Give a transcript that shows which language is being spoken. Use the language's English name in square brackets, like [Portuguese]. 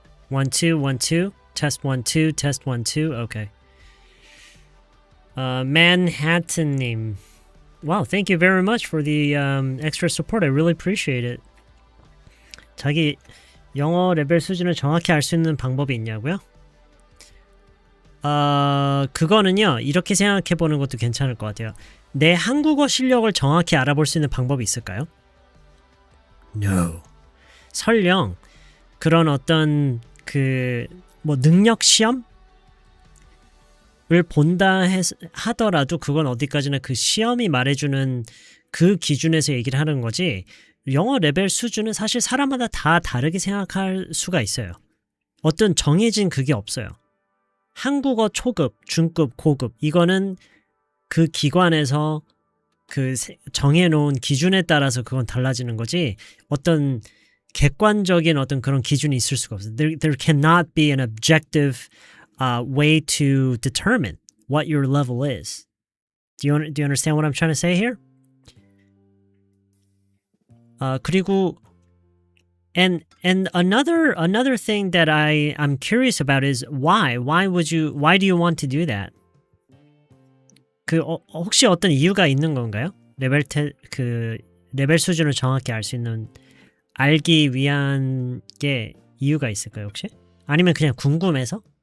[English] 1, 2, 1, 2. Test 1, 2. Test 1, 2. Okay. Manhattan님. Wow, thank you very much for the extra support. I really appreciate it. [Korean] 자기 영어 레벨 수준을 정확히 알 수 있는 방법이 있냐고요? 그거는요, 이렇게 생각해 보는 것도 괜찮을 것 같아요. 내 한국어 실력을 정확히 알아볼 수 있는 방법이 있을까요? [English] No. [Korean] 설령 그런 어떤 뭐 능력 시험을 본다 하더라도 그건 어디까지나 그 시험이 말해주는 그 기준에서 얘기를 하는 거지, 영어 레벨 수준은 사실 사람마다 다 다르게 생각할 수가 있어요. 어떤 정해진 그게 없어요. 한국어 초급, 중급, 고급, 이거는 그 기관에서 그 정해놓은 기준에 따라서 그건 달라지는 거지, 어떤 객관적인 어떤 그런 기준이 있을 수가 없어요. [English] There cannot be an objective way to determine what your level is. Do you understand what I'm trying to say here? [Korean] 그리고 [English] and another thing that I'm curious about is why do you want to do that? [Korean] 혹시 어떤 이유가 있는 건가요? 레벨 수준을 정확히 알 수 있는, 알기 위한 게 이유가 있을까요, 혹시? 아니면 그냥 궁금해서?